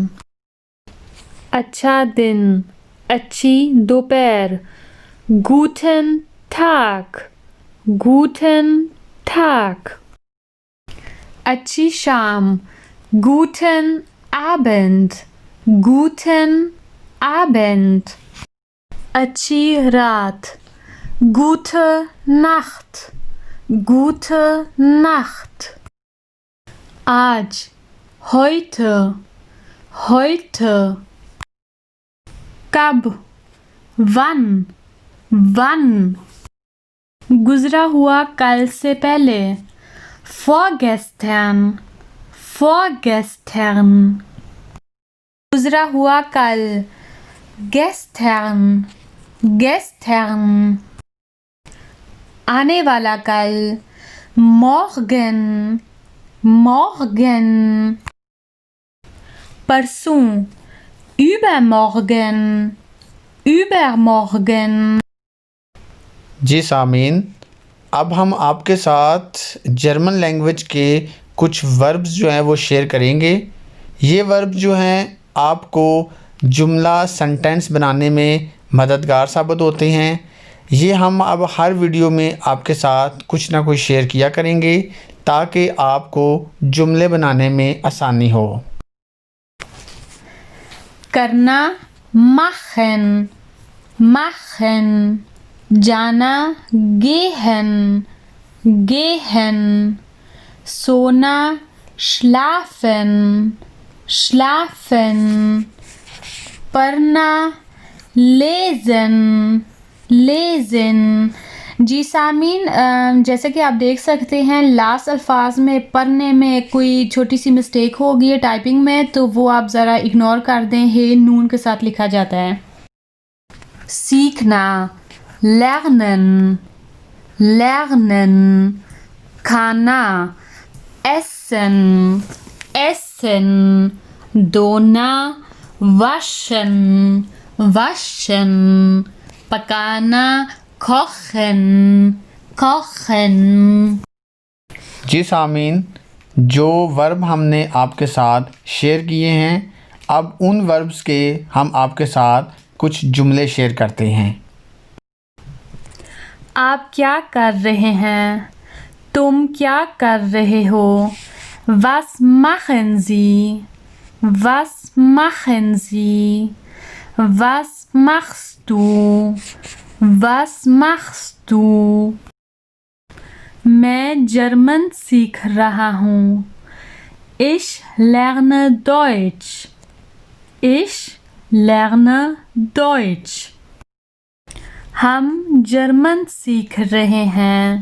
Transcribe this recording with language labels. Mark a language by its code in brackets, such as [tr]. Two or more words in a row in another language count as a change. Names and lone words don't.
[ur] اچھا دن، اچھی دوپہر [de] Guten Tag, Guten Tag. [ur] اچھی شام [de] Guten Abend, Guten Abend. [ur] اچھی رات [de] Gute Nacht, Gute Nacht. आज heute, heute. कब wann, wann. [ur] گزرا ہوا کل سے پہلے [de] vorgestern, vorgestern. [ur] گزرا ہوا کل [de] gestern, gestern. [ur] آنے والا کل [de] morgen, morgen. परसों übermorgen, übermorgen. [ur] جی سامعین، اب ہم آپ کے ساتھ [en] German language [ur] کے کچھ وربز جو ہیں وہ شیئر کریں گے. یہ ورب جو ہیں آپ کو جملہ سینٹینس بنانے میں مددگار ثابت ہوتے ہیں. یہ ہم اب ہر ویڈیو میں آپ کے ساتھ کچھ نہ کچھ شیئر کیا کریں گے تاکہ آپ کو جملے بنانے میں آسانی ہو. [de] करना machen, machen. जाना gehen, gehen. सोना schlafen, schlafen. पढ़ना lesen, lesen. [ur] جی سامعین، جیسے کہ آپ دیکھ سکتے ہیں لاسٹ الفاظ میں پڑھنے میں کوئی چھوٹی سی مسٹیک ہو گئی ہے ٹائپنگ میں، تو وہ آپ ذرا اگنور کر دیں. ہے نون کے ساتھ لکھا جاتا ہے. [de] सीखना lernen, lernen. खाना essen, essen. धोना waschen, waschen. पकाना kochen, kochen. [ur] جی سامعین، جو ورب ہم نے آپ کے ساتھ شیئر کیے ہیں، اب ان وربز کے ہم آپ کے ساتھ کچھ جملے شیئر کرتے ہیں. آپ کیا کر رہے ہیں? تم کیا کر رہے ہو? [de] Was machen Sie? Was machen Sie? Was machst du? Was machst du? [ur] میں جرمن سیکھ رہا ہوں. [de] Ich lerne Deutsch. Ich lerne Deutsch. [ur] ہم جرمن سیکھ رہے ہیں.